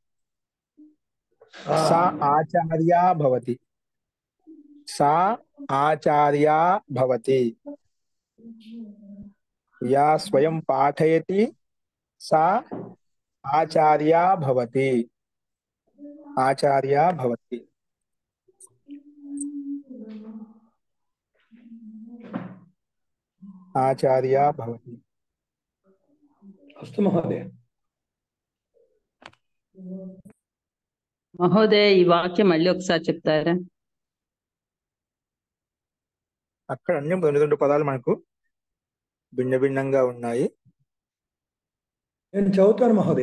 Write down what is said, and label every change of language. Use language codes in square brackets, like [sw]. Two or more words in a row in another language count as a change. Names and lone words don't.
[sa] सा आचार्या भवति सा आचार्या भवति या स्वयं पाठयति सा आचार्या भवति आचार्या भवति आचार्या भवति अस्तु महोदय [te] మహోదయ ఈ వాక్యం మళ్ళీ ఒకసారి చెప్తారా అక్కడ అన్ని రెండు పదాలు మనకు భిన్న భిన్నంగా ఉన్నాయి. నేను చదువుతాను మహోదయ.